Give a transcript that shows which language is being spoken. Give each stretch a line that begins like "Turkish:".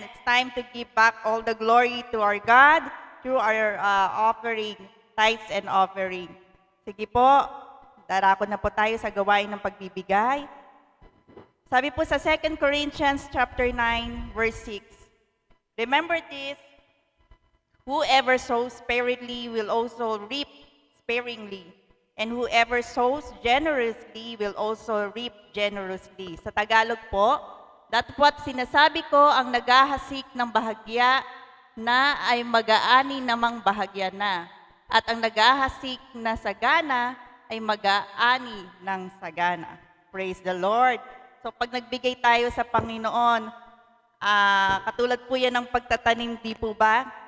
English: It's time to give back all the glory to our God through our offering, tithes and offering.
Filipino: Sige po, darako na po tayo sa gawain ng pagbibigay. Sabi po sa
English: 2 Corinthians chapter 9, verse 6, remember this, whoever sows sparingly will also reap sparingly, and whoever sows generously will also reap generously.
Filipino: Sa Tagalog po, datapwat sinasabi ko ang naghahasik ng bahagya na ay mag-aani namang bahagya na, at ang naghahasik na sagana ay mag-aani ng sagana.
English: Praise the Lord!
Filipino: So pag nagbigay tayo sa Panginoon, katulad po yan ng pagtatanim, di po ba?